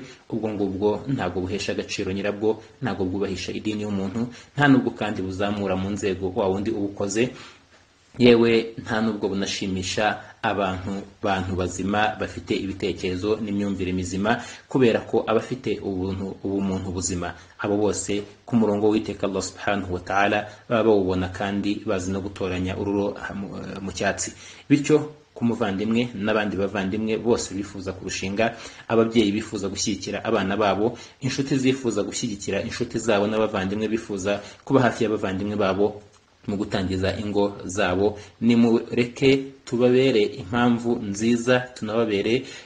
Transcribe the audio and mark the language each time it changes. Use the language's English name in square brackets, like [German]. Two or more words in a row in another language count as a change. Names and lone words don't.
[Kinyarwanda] Ubwo ngubwo ntabwo buhesha agaciro nyirabwo, ntabwo bwubahisha idini y'umuntu, nta nubwo kandi buzamura mu nzego wa wundi ubukoze, yewe nta nubwo bunashimisha abantu bazima bafite ibitekerezo n'imyumvire mizima, kubera ko abafite ubumuntu buzima abo bose ku murongo w'iteka Allah [Arabic] سبحانه وتعالى [Kinyarwanda] baba bawubona kandi bazi no gutoranya ururo mu cyatsi. Bityo ku muvandimwe n'abandi bavandimwe bose bifuza kurushinga, ababyeyi bifuza gushyigikira abana babo, inshuti zifuza gushyigikira inshuti zabo, n'abavandimwe bifuza kuba hafi y'abavandimwe babo mu gutangiza ingo zabo, nimureke tubabere impamvu nziza, tunababere